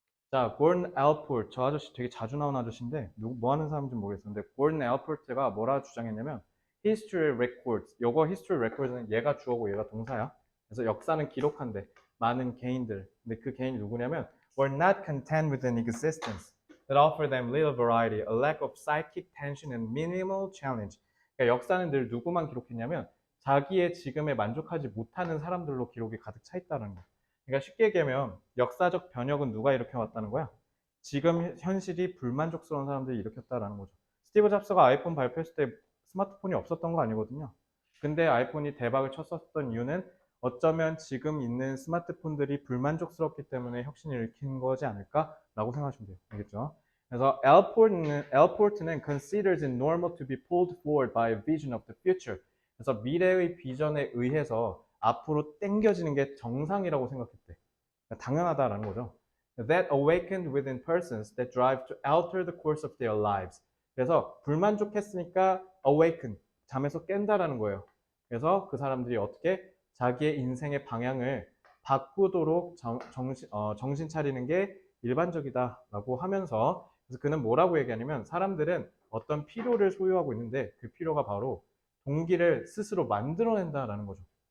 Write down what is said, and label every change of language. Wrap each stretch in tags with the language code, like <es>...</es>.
<ko>자, Gordon Allport. 저 아저씨 되게 자주 나온 아저씨인데 뭐 하는 사람인지 모르겠었는데 Gordon Allport가 뭐라 주장했냐면</ko> <en>History Records.</en> <ko>요거</ko> <en>History Records</en> <ko>는 얘가 주어고 얘가 동사야. 그래서 역사는 기록한대. 많은 개인들. 근데 그 개인이 누구냐면</ko> <en>were not content with an existence that offered them little variety, a lack of psychic tension and minimal challenge.</en> <ko>그러니까 역사는 늘 누구만 기록했냐면 자기의 지금에 만족하지 못하는 사람들로 기록이 가득 차 있다는 거야. 그러니까 쉽게 얘기하면 역사적 변혁은 누가 일으켜왔다는 거야? 지금 현실이 불만족스러운 사람들이 일으켰다라는 거죠. 스티브 잡스가 아이폰 발표했을 때 스마트폰이 없었던 거 아니거든요. 근데 아이폰이 대박을 쳤었던 이유는 어쩌면 지금 있는 스마트폰들이 불만족스럽기 때문에 혁신을 일으킨 거지 않을까라고 생각하시면 돼요. 알겠죠? 그래서 Allport는</ko> <en>considers it normal to be pulled forward by a vision of the future.</en> <ko>그래서 미래의 비전에 의해서 앞으로 당겨지는 게 정상이라고 생각했대. 그러니까 당연하다라는 거죠.</ko> <en>That awakened within persons that drive to alter the course of their lives.</en> <ko>그래서 불만족했으니까 awaken, 잠에서 깬다라는 거예요. 그래서 그 사람들이 어떻게 자기의 인생의 방향을 바꾸도록 정신 차리는 게 일반적이다라고 하면서 그래서 그는 뭐라고 얘기하냐면 사람들은 어떤 필요를 소유하고 있는데 그 필요가 바로 동기를 스스로 만들어낸다라는 거죠.</ko>